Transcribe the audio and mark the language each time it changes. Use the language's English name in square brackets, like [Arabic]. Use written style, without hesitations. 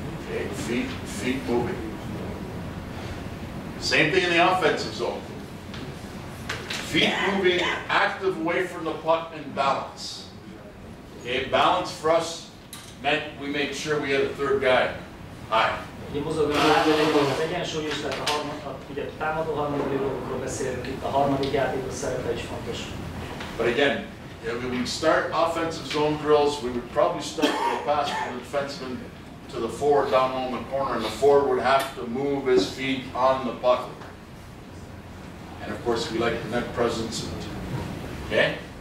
[English] Okay, feet moving. Same thing in the offensive zone. Feet moving, active away from the puck, and balance. Okay, balance for us meant we made sure we had a third guy high. [Hungarian] Az egyensúly is lett ugye a támadó harmadikról beszélünk, itt a harmadik játékos szerepe is fontos. [English] But again, when we start offensive zone drills, we would probably start with a pass from the defenseman to the forward down on the corner, and the forward would have to move his feet on the puck. And of course, we like the net presence. Okay?